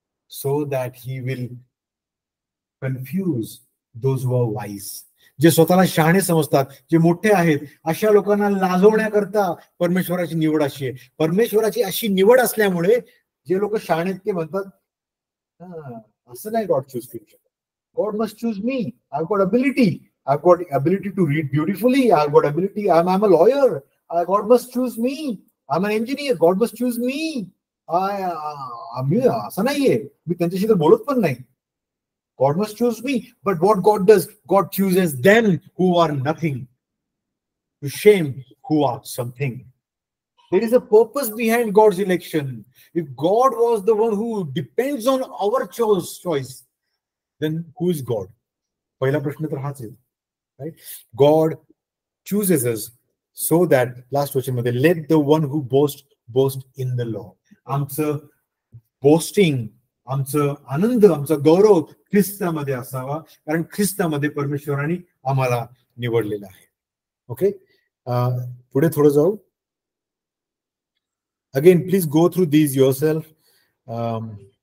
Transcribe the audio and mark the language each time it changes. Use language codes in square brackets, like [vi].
[en] So that he will confuse those who are wise. [mr] जे स्वतःला शहाणे समजतात, जे मोठे आहेत, अशा लोकांना लाजवण्याकरता परमेश्वराची निवड अशी आहे. परमेश्वराची अशी निवड असल्यामुळे जे लोक शहाणे ते म्हणतात असं नाही [en] God choose [mr] करू शकत. [en] God must choose me. I've got ability. I've got ability to read beautifully. I've got ability. I'm a lawyer. God must choose me. I'm an engineer. God must choose me. [mr] असं नाहीये, मी त्यांच्याशी तर बोलत पण नाही. [en] God must choose me. But what God does, God chooses them who are nothing to shame who are something. There is a purpose behind God's election. If God was the one who depends on our choice, then who is God? [mr] पहिला प्रश्न तर हाच आहे. [en] Right? God chooses us so that, last [mr] वचन मध्ये, [en] let the one who boast in the Lord. [mr] आमचं boasting, आमचं आनंद, आमचा गौरव ख्रिस्तामध्ये असावा, कारण ख्रिस्तामध्ये परमेश्वराने आम्हाला निवडलेलं आहे. ओके, पुढे थोडं जाऊ. [en] Again please go through these yourself.